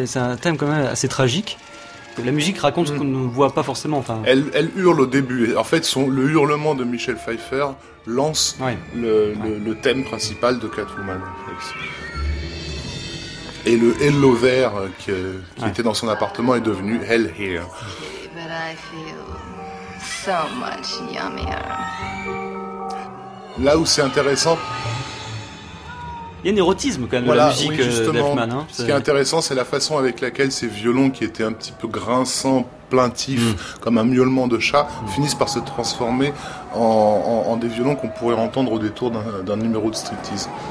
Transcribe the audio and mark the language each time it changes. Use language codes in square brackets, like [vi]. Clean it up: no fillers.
[fr] C'est un thème quand même assez tragique. La musique raconte ce qu'on ne voit pas forcément. Enfin, elle hurle au début. En fait, le hurlement de Michelle Pfeiffer lance le thème principal de Catwoman. Et le Hello There qui était dans son appartement est devenu Hell Here. [en] But I feel so much yummier. [fr] Là où c'est intéressant. Il y a un érotisme quand même de la musique d'Elfman. Hein, ce qui est intéressant, c'est la façon avec laquelle ces violons, qui étaient un petit peu grinçants, plaintifs, comme un miaulement de chat, finissent par se transformer en des violons qu'on pourrait entendre au détour d'un numéro de striptease.